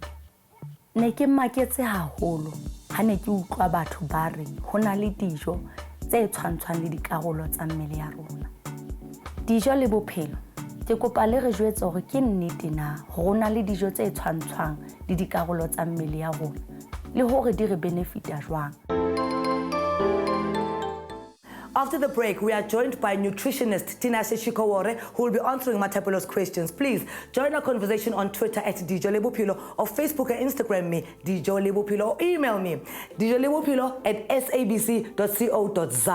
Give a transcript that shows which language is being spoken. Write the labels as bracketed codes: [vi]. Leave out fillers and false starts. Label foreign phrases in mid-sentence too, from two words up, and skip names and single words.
[st] Ne ke maketse haholo ha ne ke utlwa batho ba re hona le dijo tse tshwantshwang le dikarolo tsa mmele ya rona. Dijo Le Bophelo, ke kopa le re jwetse hore ke nnete na hona le dijo tse tshwantshwang le dikarolo tsa mmele ya rona le hore di re benefita jwang. [en] After the break, we are joined by nutritionist Tinashe Chikowore, who will be answering Mmathapelo's questions. Please join our conversation on Twitter at Dijo Le Bophelo, or Facebook and Instagram me, Dijo Le Bophelo, or email me, dijolebophelo@sabc.co.za.